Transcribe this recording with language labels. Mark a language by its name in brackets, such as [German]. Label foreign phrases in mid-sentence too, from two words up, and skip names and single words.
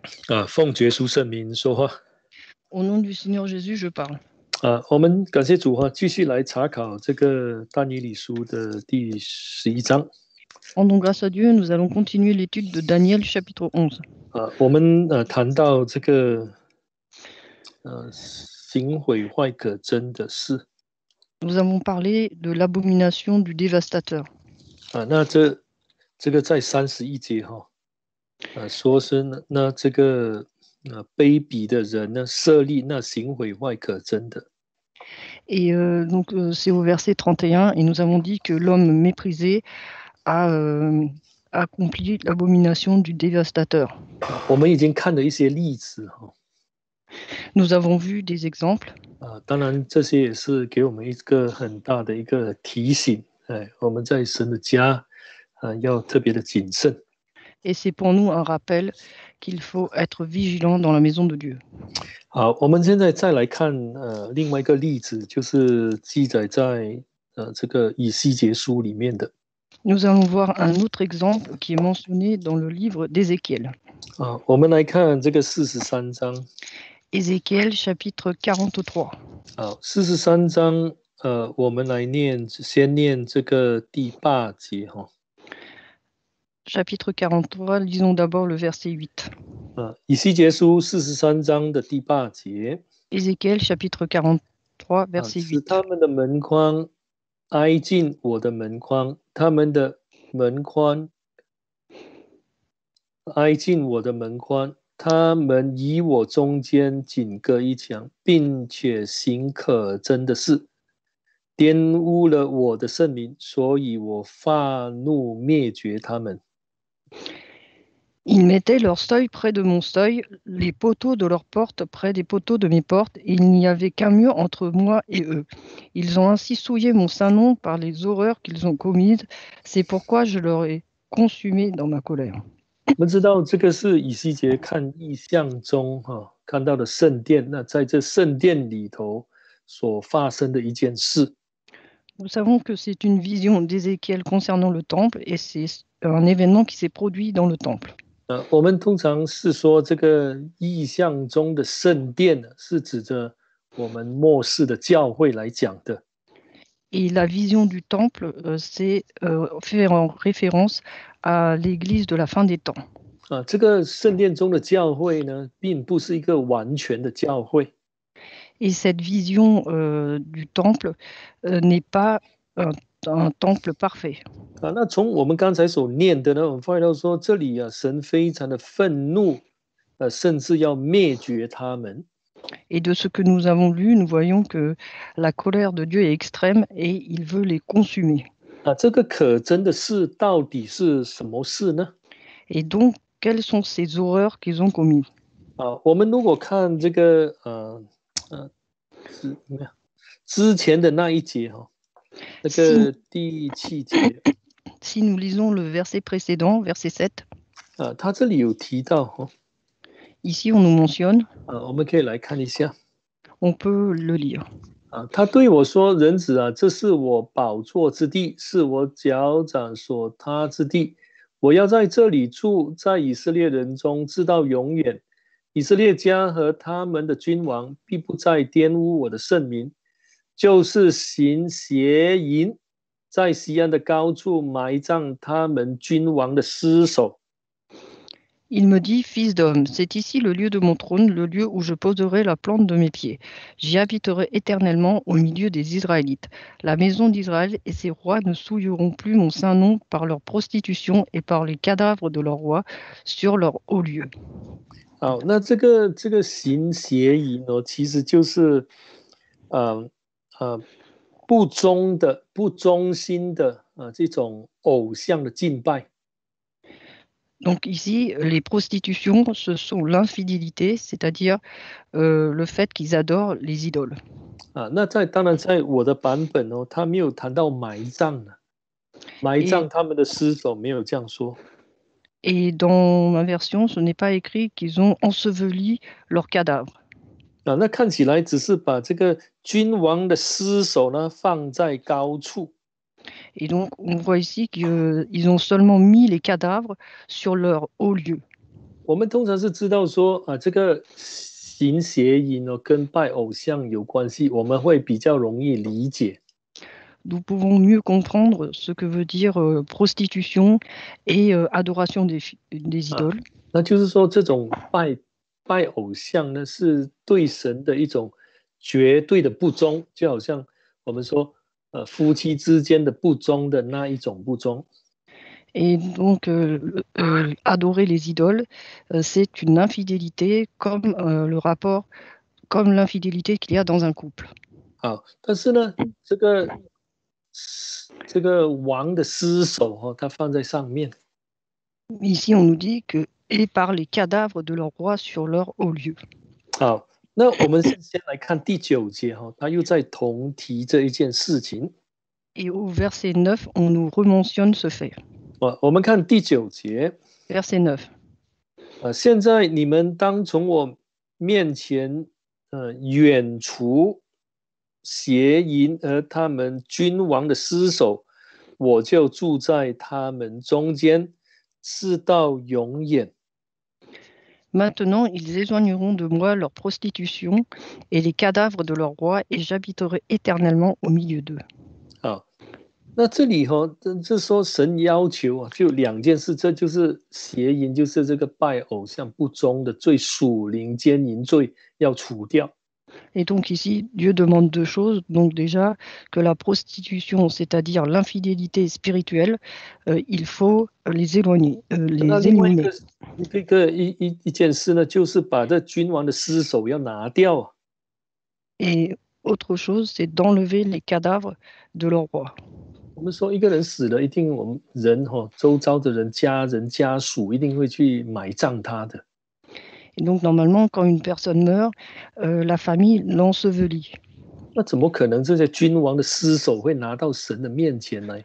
[Chinese] 奉耶稣圣名说话。 [French] Au nom du Seigneur Jésus, je parle. [Chinese] 我们感谢主继续来查考这个但以理书的第11章。 [French] Rendons grâce à Dieu, nous allons continuer l'étude de Daniel chapitre 11. [Chinese] 我们谈到这个行毁坏可憎的事。 [French] Nous avons parlé de l'abomination du dévastateur. [Chinese] 那这个在31节说是那这个卑鄙的人呢，设立那行毁坏可憎的。 [French] Et donc c'est au verset 31, et nous avons dit que l'homme méprisé a accompli l'abomination du dévastateur. [Chinese] 我们已经看了一些例子 [French] Nous avons vu des exemples. [Chinese] 当然这些也是给我们一个很大的一个提醒，我们在神的家要特别的谨慎。 [French] Et c'est pour nous un rappel qu'il faut être vigilant dans la maison de Dieu. [Chinese] 好，我们现在再来看另外一个例子，就是记载在这个以西结书里面的。 [French] Nous allons voir un autre exemple qui est mentionné dans le livre d'Ézéchiel. [Chinese] 我们来看这个43章。 [French] Ézéchiel chapitre 43. [Chinese] 好，43章我们来先念这个第8节 [French] Chapitre 43, lisons d'abord le verset 8. [Chinese] 以西结书43章的第8节。 [French] Ézéchiel chapitre 43, verset 使 8. [Chinese] 他们的门框挨近我的门框，他们的门框挨近我的门框，他们以我中间仅隔一墙，并且行可憎的事，玷污了我的圣名，所以我发怒灭绝他们。 [French] Ils mettaient leur seuil près de mon seuil, les poteaux de leurs portes près des poteaux de mes portes, et il n'y avait qu'un mur entre moi et eux. Ils ont ainsi souillé mon saint nom par les horreurs qu'ils ont commises. C'est pourquoi je leur ai consumé dans ma colère. [Chinese] 我们知道这个是以西结看异象中看到的圣殿，那在这圣殿里头所发生的一件事。 [French] Nous savons que c'est une vision d'Ézéchiel concernant le temple, et c'est un événement qui s'est produit dans le temple. [Chinese] 我们通常是说这个意象中的圣殿是指着我们末世的教会来讲的。 [French] Et la vision du temple, c'est fait en référence à l'église de la fin des temps. [Chinese] 这个圣殿中的教会呢，并不是一个完全的教会。 [French] Et cette vision du temple n'est pas un temple parfait. [Chinese] 那从我们刚才所念的呢，我们发现到说，这里神非常的愤怒，甚至要灭绝他们。 [French] Et de ce que nous avons lu, nous voyons que la colère de Dieu est extrême et il veut les consumer. [Chinese] 这个可憎的事到底是什么事呢？ [French] Et donc, quelles sont ces horreurs qu'ils ont commises? [Chinese] 我们如果看这个之前的那一节那个第7节。 [French] Si nous lisons le verset précédent, verset 7, [Chinese] 他这里有提到 [French] ici on nous mentionne, [Chinese] 我们可以来看一下。 [French] on peut le lire. [Chinese] 他对我说：“人子这是我宝座之地，是我脚掌所踏之地。我要在这里住，在以色列人中，直到永远。以色列家和他们的君王必不再玷污我的圣名，就是行邪淫，在西安的高处埋葬他们君王的尸首。” [French] Il me dit, fils d'homme, c'est ici le lieu de mon trône, le lieu où je poserai la plante de mes pieds. J'y habiterai éternellement au milieu des Israélites. La maison d'Israël et ses rois ne souilleront plus mon saint nom par leur prostitution et par les cadavres de leurs rois sur leur haut lieu. [Chinese] 好，那这个行邪淫其实就是不忠心的这种偶像的敬拜。 [French] Donc ici, les prostitutions, ce sont l'infidélité, c'est-à-dire le fait qu'ils adorent les idoles. [Chinese] 那当然在我的版本他没有谈到埋葬埋葬他们的尸首，没有这样说。 [French] Et dans ma version, ce n'est pas écrit qu'ils ont enseveli leurs cadavres. [Chinese] 那看起来只是把这个君王的尸首呢放在高处。 [French] Et donc, on voit ici qu'ils ont seulement mis les cadavres sur leur haut lieu. [Chinese] 我们通常是知道说这个行邪淫跟拜偶像有关系，我们会比较容易理解。 [French] Nous pouvons mieux comprendre ce que veut dire prostitution et adoration des idoles. [Chinese] 那就是说，这种拜偶像呢，是对神的一种绝对的不忠，就好像我们说，夫妻之间的不忠的那一种不忠。 [French] Et donc, adorer les idoles, c'est une infidélité comme le rapport, comme l'infidélité qu'il y a dans un couple. [Chinese] 好，但是呢，这个王的尸首它放在上面。 [French] Ici, on nous dit que et par les cadavres de leurs rois sur leur haut lieu. [Chinese] 好，那我们先来看第9节他又在同提这一件事情。 [French] Et au verset 9, on nous rementionne ce fait. [Chinese] 我们看第9节。 [French] Verset 9. [Chinese] 现在你们当从我面前远除邪淫和他们君王的尸首，我就住在他们中间，直到永远。 [French] Maintenant, ils éloigneront de moi leur prostitution et les cadavres de leurs rois, et j'habiterai éternellement au milieu d'eux. [Chinese] 好，那这里这说神要求就2件事，这就是邪淫，就是这个拜偶像不忠的罪，属灵奸淫罪要除掉。 [French] Et donc ici, Dieu demande 2 choses. Donc déjà, que la prostitution, c'est-à-dire l'infidélité spirituelle, il faut les éloigner, les éliminer. [Chinese] 一件事呢，就是把这君王的尸首要拿掉。 [French] Et autre chose, c'est d'enlever les cadavres de leur roi. [Chinese] 我们说一个人死了，一定我们人周遭的人、家人、家属一定会去埋葬他的。 [French] Et donc normalement, quand une personne meurt, la famille l'ensevelit. [Chinese] 那怎么可能这些君王的尸首会拿到神的面前呢？